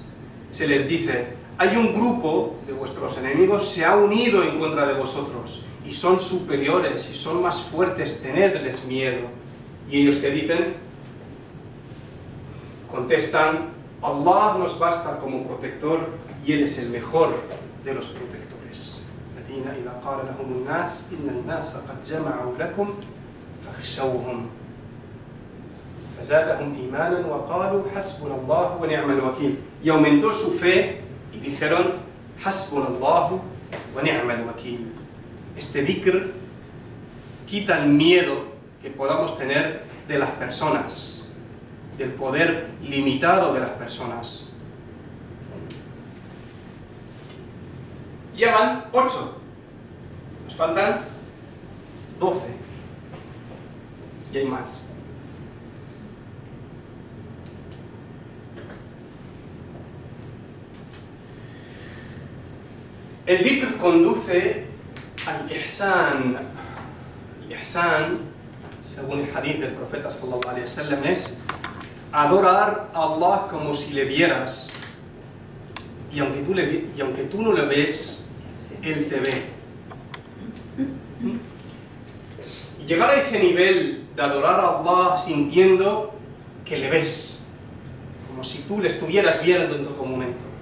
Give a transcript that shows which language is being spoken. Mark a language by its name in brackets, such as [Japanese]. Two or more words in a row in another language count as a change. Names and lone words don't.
[Spanish] Se les dice, hay un grupo de vuestros enemigos, se ha unido en contra de vosotros, y son superiores, y son más fuertes, tenedles miedo. Y ellos que dicen, contestan, Allah nos basta como protector, y Él es el mejor de los protectores. [Arabic] إذا قال لهم الناس إن الناس قد جمعوا لكم فاخشوهم فزادهم إيمانا وقالوا حسبنا الله ونعم الوكيل. [Spanish] Y aumentó su fe y dijeron [Arabic] حسبنا الله ونعم الوكيل. [Spanish] Este dhikr quita el miedo que podamos tener de las personas, del poder limitado de las personas. Ya van 8. Nos faltan 12. Y hay más. El dhikr conduce al ihsan. El ihsan, según el hadith del profeta [Arabic] صلى الله عليه وسلم, [Spanish] es adorar a Allah como si le vieras. Y aunque tú no le ves, Él te ve. Y llegar a ese nivel de adorar a Allah sintiendo que le ves, como si tú le estuvieras viendo en todo momento.